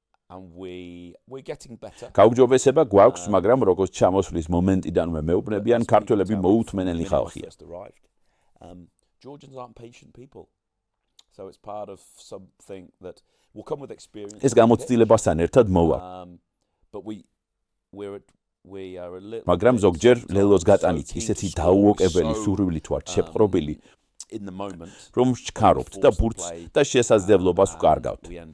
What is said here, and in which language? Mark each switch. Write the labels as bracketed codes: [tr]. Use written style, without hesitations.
[ka] გაუმჯობესება გვაქვს, მაგრამ როგორც ჩამოსვლის მომენტიდანვე მეუბნებიან, ქართველები მოუთმენელი ხალხია. [en] Georgians aren't patient people. So it's part of something that will come with experience. [ka] ეს გამოცდილებასთან ერთად მოვა. [en] But we are a little [ka] მაგრამ ზოგჯერ ლელოს გატანით ისეთი დაუოკებელი სურვილით ვართ შეპყრობილი, რომ ჩქარობთ და ბურთს და შესაძლებლობას ვკარგავთ.